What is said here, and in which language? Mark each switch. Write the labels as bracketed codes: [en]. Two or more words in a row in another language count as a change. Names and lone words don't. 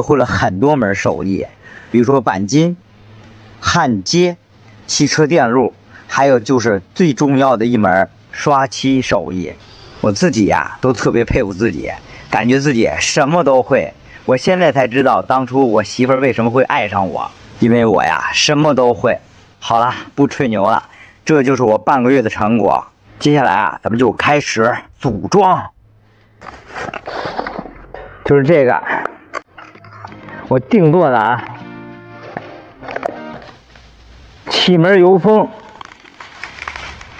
[zh] 會了很多門手藝，比如說鈑金、焊接、汽車電路，還有就是最重要的一門刷漆手藝。我自己呀，都特別佩服自己，感覺自己什麼都會。我現在才知道，當初我媳婦兒為什麼會愛上我，因為我呀什麼都會。好了，不吹牛了，這就是我半個月的成果。接下來啊，咱們就開始組裝。就是這個，我定做的啊，氣門油封，